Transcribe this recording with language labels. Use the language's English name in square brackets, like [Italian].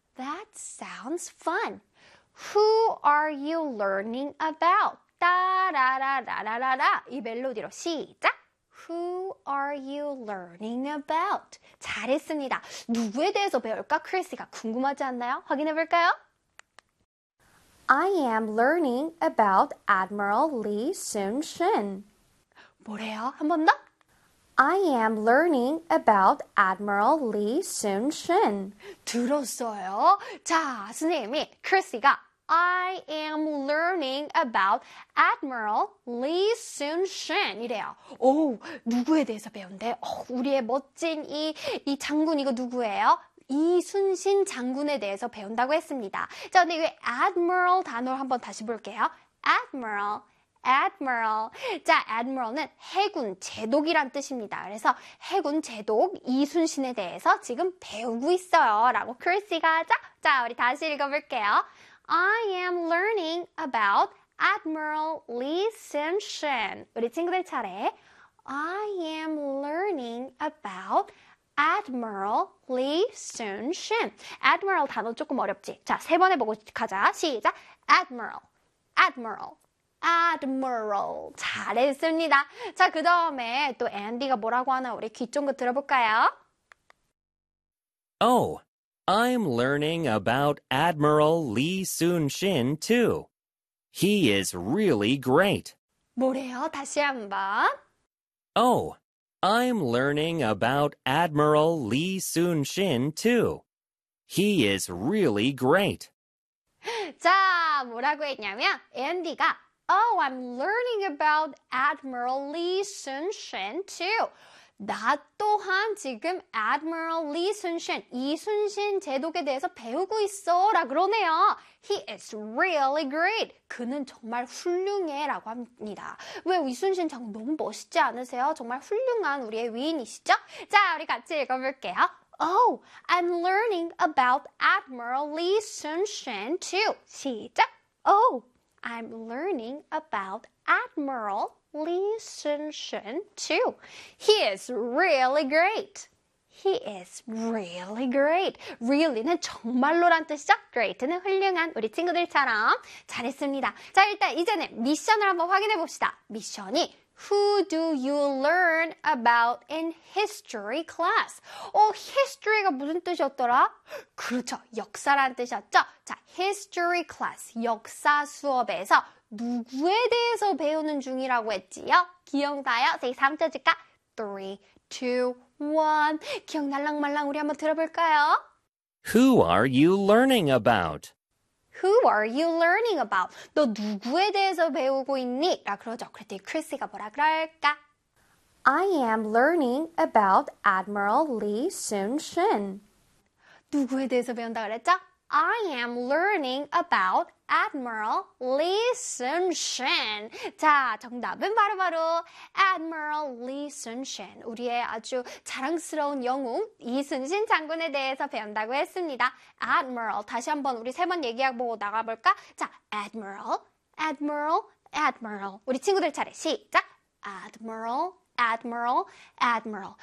[English] That sounds fun. Who are you learning about? [Korean] 따라라라라라라. 이 멜로디로 시작. [English] Who are you learning about? [Korean] 잘했습니다. 누구에 대해서 배울까? 크리스가 궁금하지 않나요? 확인해 볼까요? [English] I am learning about Admiral Lee Soon-shin. [Korean] 뭐래요? 한 번 더. [English] I am learning about Admiral Lee Soon-shin. [Korean] 들었어요. 자, 선생님이 크리스가 [English] I am learning about Admiral Lee Soon-shin [Korean] 이래요. 오, 누구에 대해서 배운대? 오, 우리의 멋진 이 장군 이거 누구예요? 이순신 장군에 대해서 배운다고 했습니다. 자, 근데 이 Admiral 단어를 한번 다시 볼게요. Admiral, Admiral. 자, Admiral은 해군, 제독이란 뜻입니다. 그래서 해군, 제독, 이순신에 대해서 지금 배우고 있어요. 라고 크리스가 하자. 자, 우리 다시 읽어볼게요. [English] I am learning about Admiral Lee Soon-shin. [Korean] 우리 친구들 차례. [English] I am learning about Admiral Lee Soon-shin. [Korean] Admiral 단어 조금 어렵지? 자, 세 번 해보고 가자. 시작. [English] Admiral, Admiral, Admiral. [Korean] 잘했습니다. 자, 그 다음에 또 앤디가 뭐라고 하나 우리 귀 쫑긋 들어볼까요? [English] Oh. I'm learning about Admiral Lee Soon-shin, too. He is really great. [Korean] 뭐래요? 다시 한 번. [English] Oh, I'm learning about Admiral Lee Soon-shin, too. He is really great. [Korean] 자, 뭐라고 했냐면, 앤디가 [English] Oh, I'm learning about Admiral Lee Soon-shin, too. [Korean] 나 또한 지금 Admiral Lee Soon-shin, 이순신 제독에 대해서 배우고 있어 라 그러네요. [English] He is really great. [Korean] 그는 정말 훌륭해 라고 합니다. 왜 이순신 장군 너무 멋있지 않으세요? 정말 훌륭한 우리의 위인이시죠? 자, 우리 같이 읽어볼게요. [English] Oh, I'm learning about Admiral Lee Soon-shin too. [Korean] 시작! [English] Oh, I'm learning about Admiral Lee Soon-shin too. He is really great. He is really great. [Korean] Really는 정말로란 뜻이죠. Great는 훌륭한 우리 친구들처럼 잘했습니다. 자, 일단 이제는 미션을 한번 확인해 봅시다. [English] 미션이 Who do you learn about in history class? [Korean] 어, history가 무슨 뜻이었더라? 그렇죠. 역사란 뜻이었죠. 자, history class, 역사 수업에서 누구에 대해서 배우는 중이라고 했지요? 기억나요? 3초 줄까? 3, 2, 1. 기억날랑말랑 우리 한번 들어볼까요? [English] Who are you learning about? Who are you learning about? [Korean] 너 누구에 대해서 배우고 있니? 라 그러죠. 그랬더니 크리스가 뭐라 그럴까? [English] I am learning about Admiral Lee Soon-shin. [Korean] 누구에 대해서 배운다 그랬죠? [English] I am learning about Admiral Lee Soon-shin. [Korean] 자, 정답은 바로 Admiral Lee Soon-shin. 우리의 아주 자랑스러운 영웅 이순신 장군에 대해서 배운다고 했습니다. Admiral, 다시 한번 우리 세 번 얘기해보고 나가볼까? 자, Admiral, Admiral, Admiral. 우리 친구들 차례, 시작! Admiral, Admiral, Admiral.